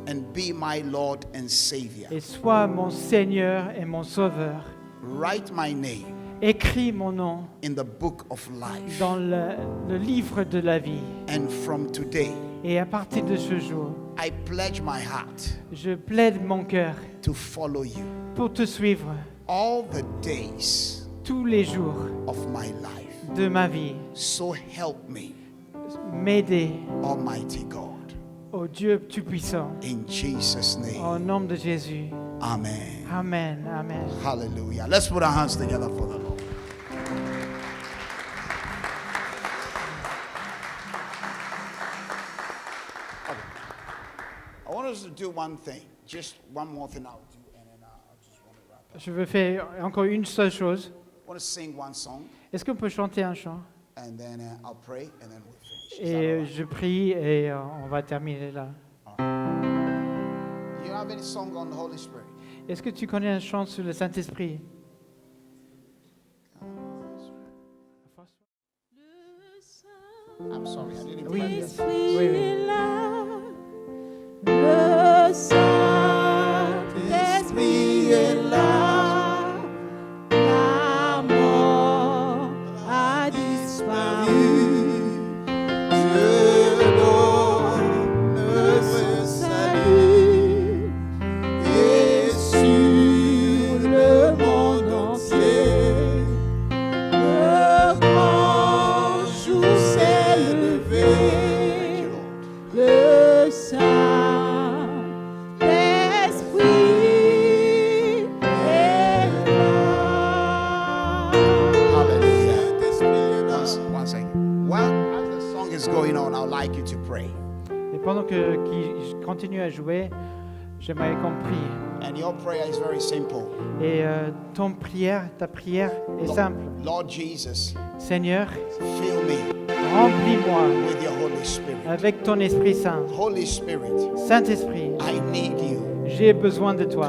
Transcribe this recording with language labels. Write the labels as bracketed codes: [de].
[en] and be my Lord and Savior. [fr] et sois mon Seigneur et mon Sauveur. [en] Write my name [fr] Écris mon nom [en] in the book of life. [fr] dans le livre de la vie. [en] And from today, [fr] Et à partir de ce jour, [en] I pledge my heart [fr] je plaide mon cœur [en] to follow you [fr] pour te suivre [en] all the days [fr] tous les jours [en] of my life. [fr] de ma vie. [en] So help me, [fr] M'aider, [en] Almighty God. [fr] ô Dieu Tout-Puissant, [en] In Jesus' [fr] au [en] name, [fr] nom de Jésus. [en] amen. Amen, amen. Hallelujah. Let's put our hands together for the Lord. Okay. I want us to do one thing. Just one more thing I'll do, and then I'll just want to wrap up. [fr] Je veux faire encore une seule chose. [en] I want to sing one song, [fr] Est-ce qu'on peut chanter un chant? [en] and then I'll pray, and then we'll finish. Is that [fr] Et [en] all right? [fr] je prie et on va terminer là. [en] You have any song on the Holy Spirit? [fr] Est-ce que tu connais un chant sur le Saint-Esprit? [en] I'm sorry, I didn't [fr] Oui, [en] play [fr] oui, [en] that. [fr] oui. Le Saint-Esprit est là, la mort a disparu. Je donne le salut et sur le monde entier, le grand jour s'est levé. [en] Thank you, Lord. [fr] Le Saint-Esprit est là. [en] Hallelujah. One second. Well, as the song is going on, I'd like you to pray. [fr] Et pendant que je continue à jouer, j'aimerais qu'on prie. [en] And your prayer is very simple. [fr] Et ta prière est simple. [en] Lord Jesus, [fr] Seigneur, [en] fill me [fr] remplis-moi [en] with your Holy Spirit. [fr] avec ton Esprit Saint. [en] Holy Spirit, [fr] Saint-Esprit, [en] I need you. [fr] j'ai besoin de toi.